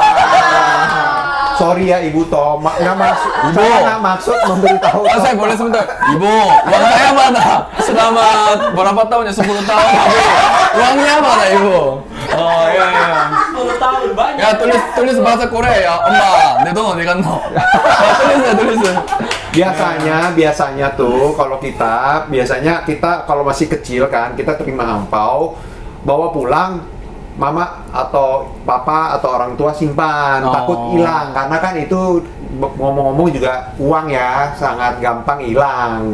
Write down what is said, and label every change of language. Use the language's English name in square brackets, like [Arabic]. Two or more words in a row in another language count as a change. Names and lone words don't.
[Indonesian] Sorry ya Ibu Tom, nggak maksud, Ibu. saya nggak maksud memberitahu. Oh, saya boleh sebentar. Ibu, uang saya mana? Selama berapa tahun ya? 10 tahun. Ibu. Uangnya mana, Ibu? Oh, iya. 10 tahun banyak. Ya, tulis bahasa Korea ya. [Korean] 엄마, 내 돈 어디 갔노? [Indonesian] tulis. Biasanya tuh kalau biasanya kita kalau masih kecil kan, kita terima angpau, bawa pulang, mama atau papa atau orang tua simpan, Oh. takut hilang karena kan itu ngomong-ngomong juga uang ya sangat gampang hilang.